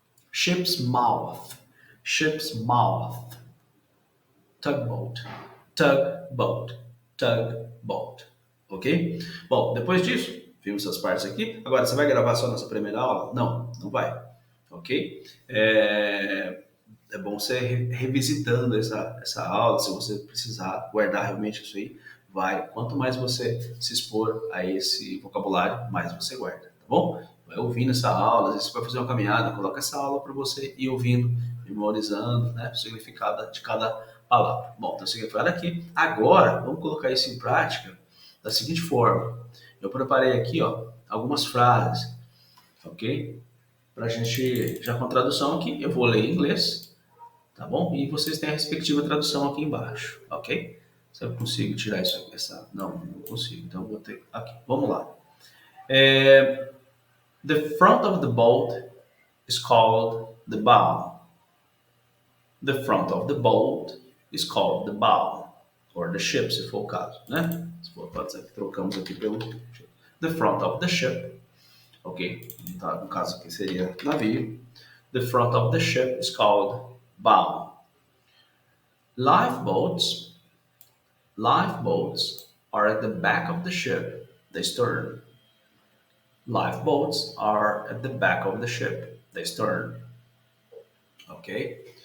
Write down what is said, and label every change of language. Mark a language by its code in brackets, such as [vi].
[en] Ship's mouth, ship's mouth. Tugboat, tugboat, tugboat. Ok? [pt] Bom, depois disso, vimos essas partes aqui. Agora, você vai gravar só nessa primeira aula? Não, não vai. Ok? É bom você revisitando essa aula, se você precisar guardar realmente isso aí, vai. Quanto mais você se expor a esse vocabulário, mais você guarda, tá bom? Vai ouvindo essa aula, às vezes você vai fazer uma caminhada, coloca essa aula para você ir ouvindo, memorizando, né, o significado de cada palavra. Bom, então significado aqui. Agora, vamos colocar isso em prática da seguinte forma. Eu preparei aqui, ó, algumas frases, ok? Para a gente, já com a tradução aqui, eu vou ler em inglês, tá bom? E vocês têm a respectiva tradução aqui embaixo, ok? Se eu consigo tirar isso aqui, não consigo, então vou ter aqui. Vamos lá. [en] The front of the boat is called the bow. The front of the boat is called the bow, or the ship, [pt] se for o caso, né? Pode ser que trocamos aqui pelo [en] the front of the ship, [pt] ok? Então, no caso aqui seria navio. [en] The front of the ship is called bow. Lifeboats, lifeboats are at the back of the ship, the stern. Lifeboats are at the back of the ship, the stern. Okay.